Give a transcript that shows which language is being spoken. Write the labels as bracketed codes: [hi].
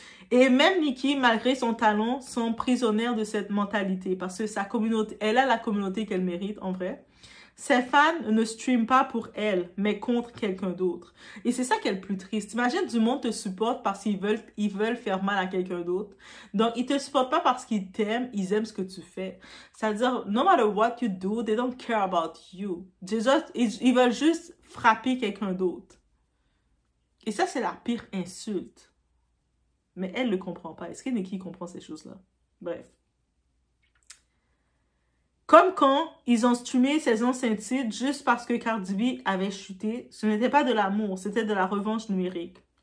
[fr] Et même Nicki, malgré son talent, sont prisonnières de cette mentalité parce que sa communauté, elle a la communauté qu'elle mérite en vrai. Ses fans ne streament pas pour elle, mais contre quelqu'un d'autre. Et c'est ça qui est le plus triste. Imagine, du monde te supporte parce qu'ils veulent faire mal à quelqu'un d'autre. Donc, ils te supportent pas parce qu'ils t'aiment, ils aiment ce que tu fais. C'est-à-dire, [en] no matter what you do, they don't care about you. [fr] Ils veulent juste frapper quelqu'un d'autre. Et ça, c'est la pire insulte. Mais elle ne le comprend pas. Est-ce que Nicki comprend ces choses-là? Bref. Comme quand ils ont streamé ses anciens titres juste parce que Cardi B avait chuté, ce n'était pas de l'amour, c'était de la revanche numérique.